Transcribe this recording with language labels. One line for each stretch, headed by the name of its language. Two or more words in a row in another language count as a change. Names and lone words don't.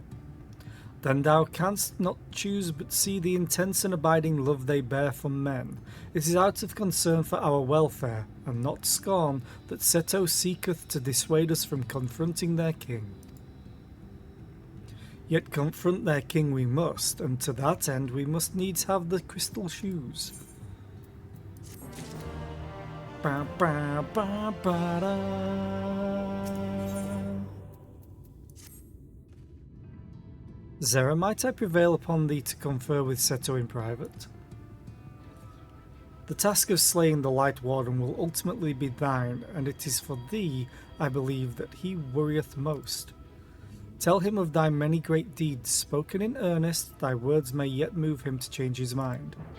English: Then thou canst not choose but see the intense and abiding love they bear from men. It is out of concern for our welfare, and not scorn, that Seto seeketh to dissuade us from confronting their king. Yet confront their king we must, and to that end we must needs have the crystal shoes. Ba, ba, ba, ba, da. Zera, might I prevail upon thee to confer with Seto in private? The task of slaying the Light Warden will ultimately be thine, and it is for thee, I believe, that he worrieth most. Tell him of thy many great deeds, spoken in earnest, thy words may yet move him to change his mind.